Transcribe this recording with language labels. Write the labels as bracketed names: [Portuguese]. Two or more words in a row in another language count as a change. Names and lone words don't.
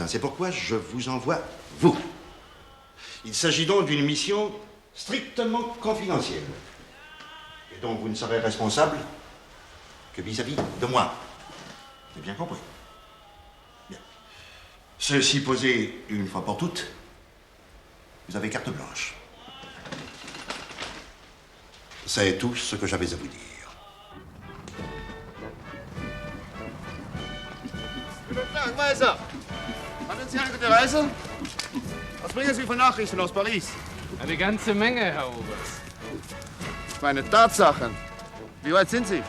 [French] C'est pourquoi je vous envoie, vous. Il s'agit donc d'une mission strictement confidentielle et dont vous ne serez responsable que vis-à-vis de moi. J'ai bien compris. Bien. Ceci posé une fois pour toutes, vous avez carte blanche. C'est tout ce que j'avais à vous dire. [German] Guten Tag, Weiser. Hatten Sie eine gute Reise? Was bringen Sie für Nachrichten aus Paris? Eine ganze Menge, Herr Oberst. Meine Tatsachen. Wie weit sind Sie?